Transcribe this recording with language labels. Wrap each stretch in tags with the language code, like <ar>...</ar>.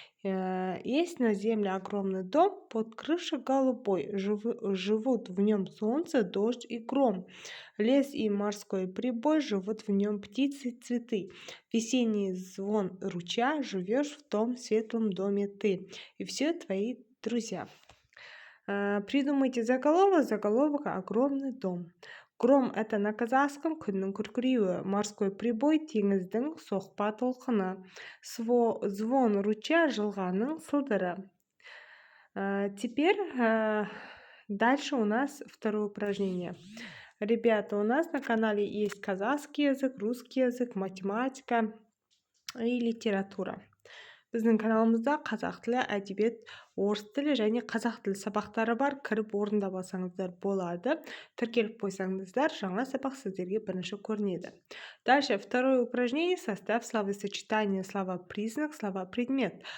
<ru>Есть на Земле огромный дом, под крышей голубой, живут в нем солнце, дождь и гром. Лес и морской прибой, живут в нем птицы и цветы. Весенний звон ручья, живешь в том светлом доме ты. И все твои друзья. Придумайте заголовок огромный дом. Гром — это на казахском</ru> <kk>күннің күркіреуі,</kk> <ru>морской прибой —</ru> <kk>теңіздің соқпа толқыны,</kk> <ru>звон ручья —</ru> <kk>жылғаның сылдыры.</kk> <ru>Теперь дальше у нас второе упражнение. Ребята, у нас на канале есть казахский язык, русский язык, математика и литература.</ru> <kk>Біздің каналымызда қазақ тілі, әдебиет, орыс тілі және қазақ тілі сабақтары бар. Кіріп орындап алсаңыздар болады. Тіркеліп қойсаңыздар, жаңа сабақ сіздерге бірінші көрінеді.</kk> <ru>Дальше второе упражнение: составь словосочетание, слова-признак, слова-предмет.</ru>